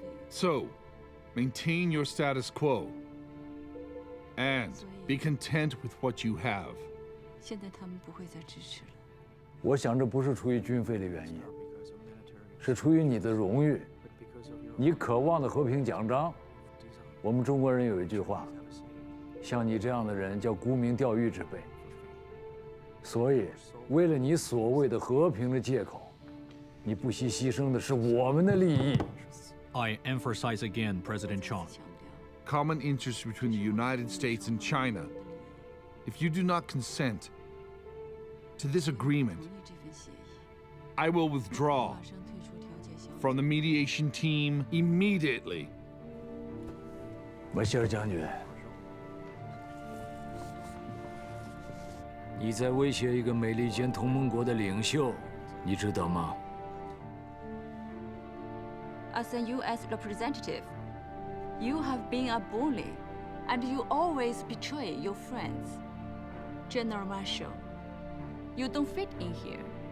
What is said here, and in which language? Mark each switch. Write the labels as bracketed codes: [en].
[en] So, maintain your status quo and be content with what you have. [zh] 现在他们不会再支持了。我想这不是出于军费的原因，是出于你的荣誉，你渴望的和平奖章。我们中国人有一句话，像你这样的人叫沽名钓誉之辈。所以，为了你所谓的和平的借口，你不惜牺牲的是我们的利益。 [en] I emphasize again, President Chong. Common interest between the United States and China. If you do not consent to this agreement, I will withdraw from the mediation team immediately. [zh] 马歇尔将军，你在威胁一个美利坚同盟国的领袖，你知道吗？ [en] As a U.S. representative, you have been a bully And you always betray your friends. General Marshal, you don't fit in here.